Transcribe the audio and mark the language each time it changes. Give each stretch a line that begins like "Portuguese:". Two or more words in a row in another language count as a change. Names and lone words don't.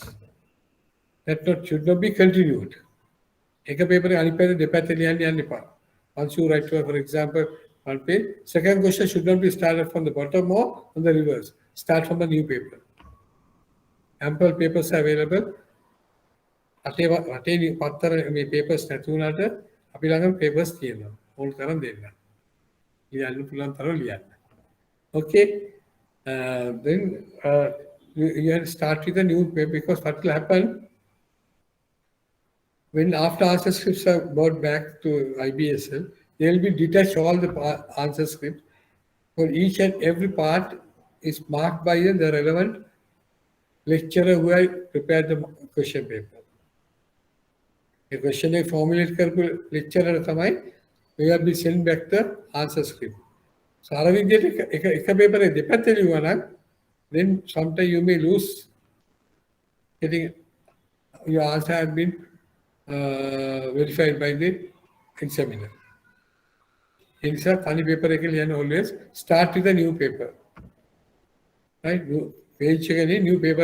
English: That should not be continued. Take a paper and once you write, for example, one page, second question should not be started from the bottom or on the reverse. Start from a new paper. Ample papers are available.
Sinhala: රටේ පත්තර මේ papers නැති වුණාට අපි ළඟ papers තියෙනවා. ඕන තරම් දෙන්න. ලියන්න පුළුවන් තරම් ලියන්න.
English: Okay. Then you have to start with a new paper, because what will happen when after answer scripts are brought back to IBSL, they will be detached all the answer scripts. For each and every part is marked by the relevant lecturer who has prepared the question paper. The question is formulated by lecturer tamai, we have been sent back the answer script.
Sinhala: So අර විදිහට එක paper එක දෙපැත්තේ ලියුවා නම්,
English: then sometimes you may lose getting your answer has been verified by the examiner. In fact, any paper can always start with a new paper. Right? Page new paper.